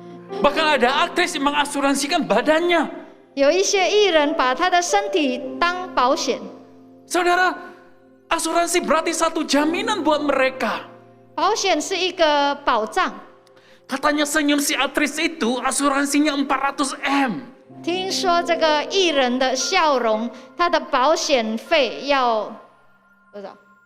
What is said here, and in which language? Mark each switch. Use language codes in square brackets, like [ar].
[id] Bahkan ada aktris yang mengasuransikan badannya. [zh] 有一些艺人把他的身体当保险。 [id] Saudara, asuransi berarti satu jaminan buat mereka. [zh] 保险是一个保障。 [id] Katanya senyum si aktris itu asuransinya 400M. [zh] 听说这个艺人的笑容，他的保险费要多少？